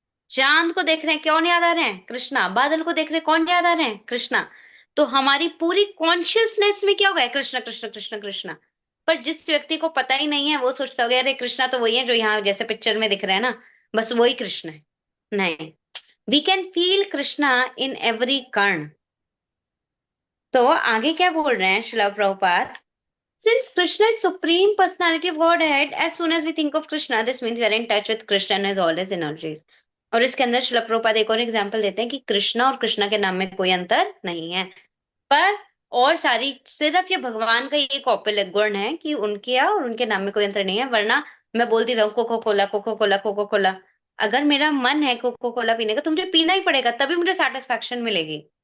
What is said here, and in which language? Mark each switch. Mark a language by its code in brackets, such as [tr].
[hi] चांद को देख रहे हैं, कौन याद आ रहे हैं, कृष्णा। बादल को देख रहे हैं, कौन याद आ रहे हैं, कृष्णा। तो हमारी पूरी कॉन्शियसनेस में क्या हो गया, कृष्णा कृष्णा कृष्णा कृष्णा। पर जिस व्यक्ति को पता ही नहीं है, वो सोचता होगा अरे कृष्णा तो वही है जो यहाँ जैसे पिक्चर में दिख रहे हैं ना, बस वही कृष्ण है। [en] नहीं, we can feel Krishna in every कर्ण। [hi] तो आगे क्या बोल रहे हैं Srila Prabhupada, [en] since Krishna is supreme personality of Godhead, as soon as we think of Krishna, this means we are in touch with Krishna and his all his energies. [hi] और इसके अंदर श्रील प्रभुपाद एक और एग्जाम्पल देते हैं कि कृष्णा और कृष्णा के नाम में कोई अंतर नहीं है, पर और सारी सिर्फ ये भगवान का ये कौपल्य गुण है कि उनके और उनके नाम में कोई अंतर नहीं है। वरना मैं बोलती रहूं cocoa Cola cocoa Cola cocoa Cola, अगर मेरा मन है कोको कोला पीने का तो मुझे पीना ही पड़ेगा, तभी मुझे सेटिस्फैक्शन मिलेगी।